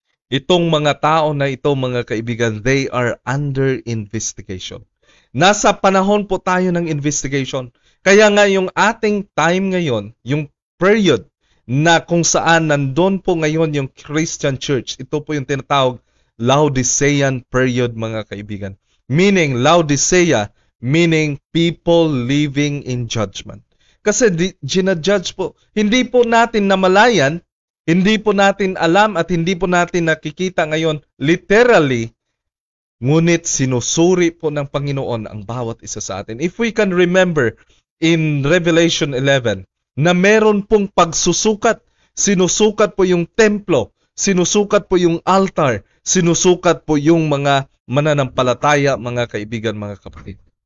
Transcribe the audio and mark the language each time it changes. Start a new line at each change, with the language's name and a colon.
Filipino: Itong mga tao na ito, mga kaibigan,
English: they are under investigation.
Filipino: Nasa panahon po tayo ng investigation. Kaya nga yung ating time ngayon, yung period na kung saan nandun po ngayon yung Christian Church, ito po yung tinatawag Laodicean period, mga kaibigan.
English: Meaning, Laodicea, meaning people living in judgment.
Filipino: Kasi ginajudge po. Hindi po natin namalayan, hindi po natin alam at hindi po natin nakikita ngayon literally, ngunit sinusuri po ng Panginoon ang bawat isa sa atin.
English: If we can remember in Revelation 11
Filipino: na meron pong pagsusukat, sinusukat po yung templo, sinusukat po yung altar, sinusukat po yung mga mananampalataya, mga kaibigan, mga kapatid.